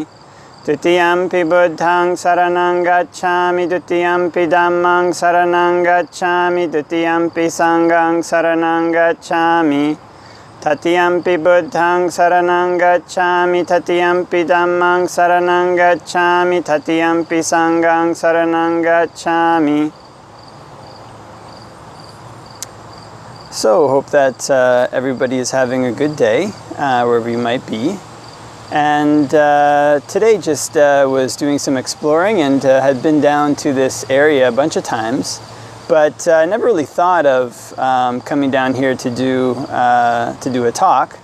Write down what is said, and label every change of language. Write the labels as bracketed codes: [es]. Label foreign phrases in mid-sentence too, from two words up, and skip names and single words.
[pi] Dutiyampi Buddhaṃ saraṇaṃ gacchāmi, Dutiyampi Dhammāṃ saraṇaṃ gacchāmi, Dutiyampi Saṅghāṃ saraṇaṃ gacchāmi. Tatiyampi Buddhaṃ saraṇaṃ gacchāmi, Tatiyampi Dhammāṃ saraṇaṃ gacchāmi, Tatiyampi Saṅghāṃ saraṇaṃ gacchāmi. [en] So, hope that everybody is having a good day, wherever you might be. And today just was doing some exploring and had been down to this area a bunch of times, but I never really thought of coming down here to do a talk.